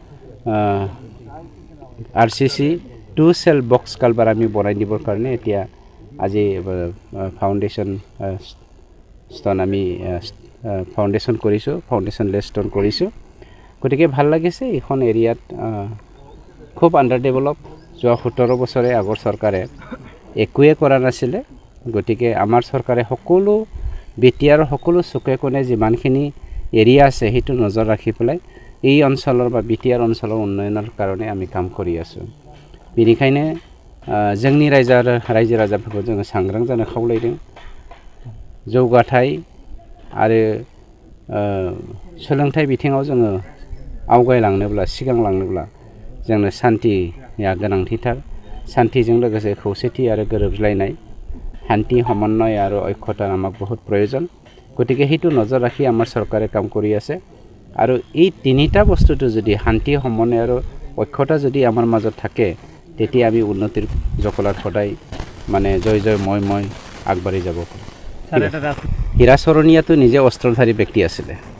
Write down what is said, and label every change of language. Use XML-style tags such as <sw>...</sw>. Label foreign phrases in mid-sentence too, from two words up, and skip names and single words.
<en>RCC 2 cell box culvert</en> <as>আমি বনাই দিবৰ কাৰণে এতিয়া আজি</as> <en>foundation stone</en> <as>আমি ফাউণ্ডেশ্যন কৰিছোঁ</as> <en>foundation lay stone</en> <as>কৰিছোঁ গতিকে ভাল লাগিছে এইখন এৰিয়াত খুব</as> <en>under develop</en> <as>যোৱা 17 বছৰে আগৰ চৰকাৰে একোৱে কৰা নাছিলে গতিকে আমাৰ চৰকাৰে সকলো বিটিআৰ সকলো চুকে কোণে যিমানখিনি এৰিয়া আছে সেইটো নজৰ ৰাখি পেলাই এই অঞ্চলৰ বা বিটিআৰ অঞ্চলৰ উন্নয়নৰ কাৰণে আমি কাম কৰি আছোঁ</as> <brx>बेनिखायनो जोंनि रायजो राजाफोरखौ जोङो सांग्रां जानो खावलायदों जौगाथाय आरो सोलोंथाइ बिथिङाव जोङो आवगायलांनोब्ला सिगांलांनोब्ला जोंनो शान्तिया गोनांथिथार शान्तिजों लोगोसे खौसेथि आरो गोरोबलायनाय शान्ति समन्वय आरो</brx> <as>ঐক্যতাৰ আমাক বহুত প্ৰয়োজন গতিকে সেইটো নজৰ ৰাখি আমাৰ চৰকাৰে কাম কৰি আছে আৰু এই তিনিটা বস্তুটো যদি শান্তি সমন্বয় আৰু ঐক্যতা যদি আমাৰ মাজত থাকে তেতিয়া আমি উন্নতিৰ জখলাত সদায় মানে জয় মই আগবাঢ়ি যাব পাৰোঁ হীৰাচৰণীয়াটো নিজে অস্ত্ৰধাৰী ব্যক্তি আছিলে</as>